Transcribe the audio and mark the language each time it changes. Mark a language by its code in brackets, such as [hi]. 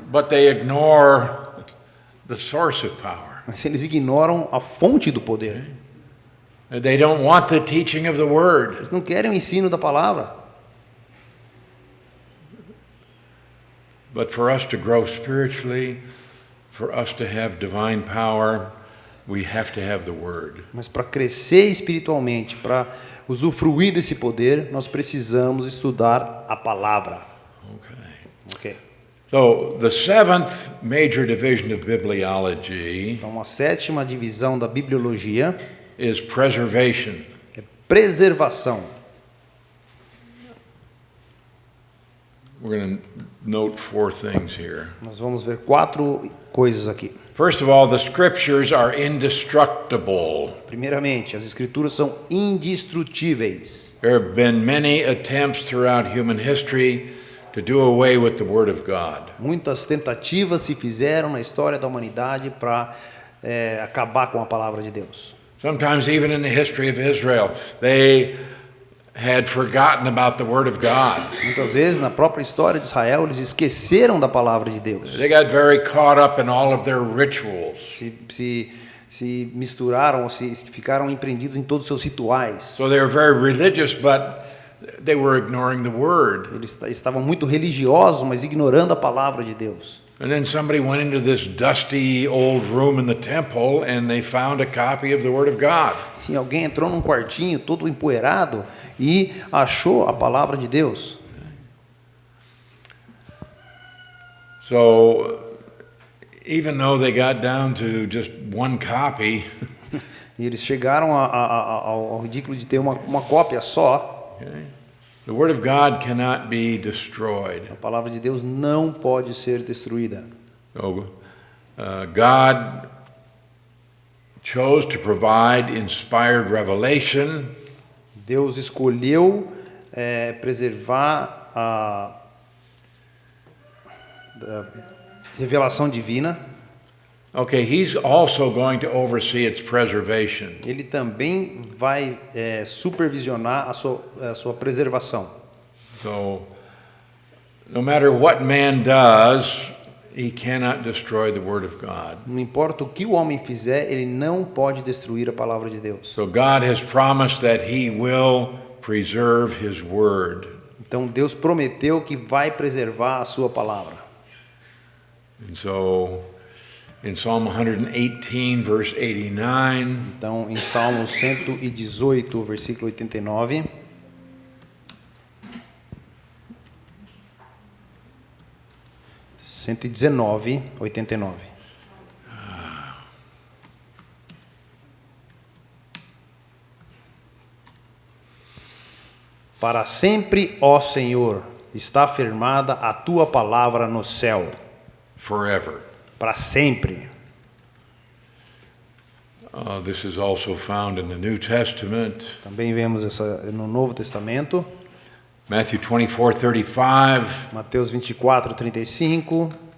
[en] But they ignore the source of power. [pt] Mas eles ignoram a fonte do poder. [en] They don't want the teaching of the Word. [pt] Eles não querem o ensino da palavra. [en] But for us to grow spiritually, for us to have divine power, we have to have the Word. [pt] Mas para crescer espiritualmente, para usufruir desse poder, nós precisamos estudar a palavra. [en] Ok. So, the seventh major division of bibliology [pt] Então, a sétima divisão da bibliologia [en] is preservation. [pt] é preservação. [en] We're going to note 4 things here. [pt] Nós vamos ver 4 coisas aqui. [en] First of all, the scriptures are indestructible. [pt] Primeiramente, as escrituras são indestrutíveis. [en] There have been many attempts throughout human history to do away with the Word of God. [pt] Muitas tentativas se fizeram na história da humanidade para acabar com a palavra de Deus. [en] Sometimes even in the history of Israel, they had forgotten about the Word of God. [pt] Muitas vezes, na própria história de Israel, eles esqueceram da palavra de Deus. [en] They got very caught up in all of their rituals. [pt] Se misturaram, ou se ficaram empreendidos em todos os seus rituais. [en] So they were very religious, but they were ignoring the Word. [pt] Eles estavam muito religiosos, mas ignorando a palavra de Deus. [en] And then somebody went into this dusty old room in the temple and they found a copy of the Word of God. [pt] E alguém entrou num quartinho todo empoeirado e achou a palavra de Deus. [en] So even though they got down to just one copy, [pt] E eles chegaram ao ridículo de ter uma cópia só. [en] okay, the Word of God cannot be destroyed. [pt] A palavra de Deus não pode ser destruída. [en] So, God chose to provide inspired revelation. [pt] Deus escolheu preservar a revelação divina. [en] Okay, He's also going to oversee its preservation. [pt] Ele também vai supervisionar a sua preservação. [en] So, no matter what man does, he cannot destroy the Word of God. [pt] Não importa o que o homem fizer, ele não pode destruir a palavra de Deus. [en] So God has promised that He will preserve His Word. [pt] Então Deus prometeu que vai preservar a sua palavra. [en] And so, in Psalm 118, verse 89, [pt] Então, em Salmo 118, versículo 89, (119, 89). Para sempre, ó Senhor, está firmada a tua palavra no céu. [en] forever. [pt] Para sempre. [en] This is also found in the New Testament. [pt] Também vemos essa no Novo Testamento. [en] Matthew 24:35. [pt] Mateus 24, 35.